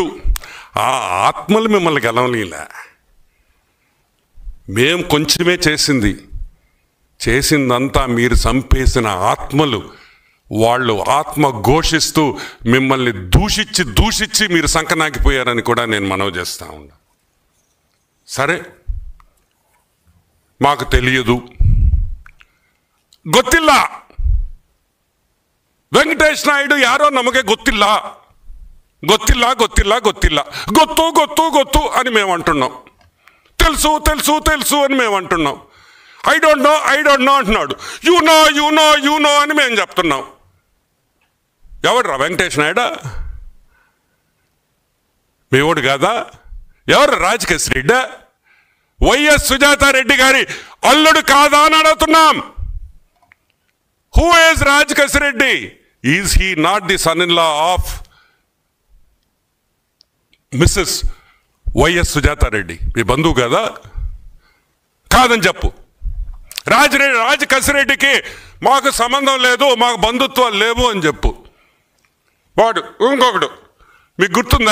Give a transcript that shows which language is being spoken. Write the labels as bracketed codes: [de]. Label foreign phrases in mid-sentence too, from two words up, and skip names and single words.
[te] ఆ ఆత్మలు మిమ్మల్ని గెలవలేలా. మేం కొంచెమే చేసిందంతా మీరు చంపేసిన ఆత్మలు. వాళ్ళు ఆత్మ ఘోషిస్తూ మిమ్మల్ని దూషించి మీరు సంకనాగిపోయారని కూడా నేను మనవి చేస్తా ఉన్నా. సరే, మాకు తెలియదు, [kn] ಗೊತ್ತಿಲ್ಲ, ವೆಂಕಟೇಶ್ ನಾಯ್ಡು ಯಾರೋ ನಮಗೆ ಗೊತ್ತಿಲ್ಲ ಗೊತ್ತು [te] అని మేము అంటున్నాం. తెలుసు అని మేము అంటున్నాం. [en] I don't know [te] అంటున్నాడు. [en] You know [te] అని మేము చెప్తున్నాం. ఎవడురా వెంకటేష్ నాయుడు? మీ ఓడు కాదా? ఎవరు రాజకేశ్ రెడ్డి? వైఎస్ సుజాతారెడ్డి గారి అల్లుడు కాదా అని అడుగుతున్నాం. [en] Who is రాజకేశ్ రెడ్డి? Is he not the son in law of Mrs వైఎస్ సుజాతారెడ్డి? [te] మీ బంధువు కదా? కాదని చెప్పు. రాజకేశ్ రెడ్డికి మాకు సంబంధం లేదు, మాకు బంధుత్వాలు లేవు అని చెప్పు. వాడు ఇంకొకడు మీకు గుర్తుందా?